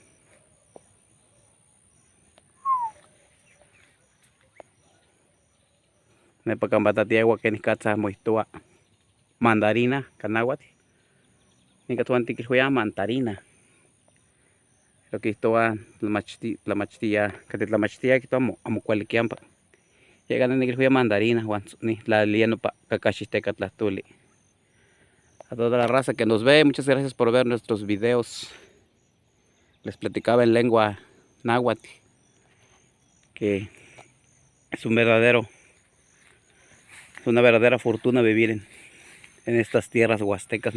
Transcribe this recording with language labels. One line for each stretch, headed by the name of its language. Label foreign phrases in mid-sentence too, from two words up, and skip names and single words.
Eastern Huasteca Nahuatl: Nepa campa tatieua que nicatza moihtoua mandarina canahuatl. Nica touan tiquiluiah mantarina. Pero quihtoua tlamachtia catli tlamachtia quihtoua amo cuali quiampa. Yeh niquiluia mandarina huan nitlalilia nopa cacaxi tecatlahtoli.
Spanish: A toda la raza que nos ve, muchas gracias por ver nuestros videos. Les platicaba en lengua náhuatl que es una verdadera fortuna vivir en estas tierras huastecas.